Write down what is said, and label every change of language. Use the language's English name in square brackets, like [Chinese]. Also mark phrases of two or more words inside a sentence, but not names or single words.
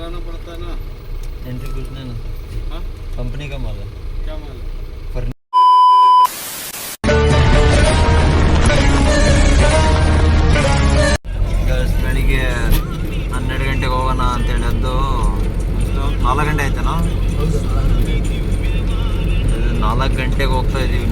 [Hindi] पड़ता है ना। एंट्री कुछ नहीं ना। हाँ कंपनी का माल है। क्या माल है? [Kannada] ಬೆಳಿಗ್ಗೆ 12 ಗಂಟೆಗೆ ಹೋಗೋಣ ಅಂತೇಳಿ ಅದು 4 ಗಂಟೆ ಆಯ್ತೇನೋ. 4 ಗಂಟೆಗೆ ಹೋಗ್ತಾ ಇದ್ದೀವಿ.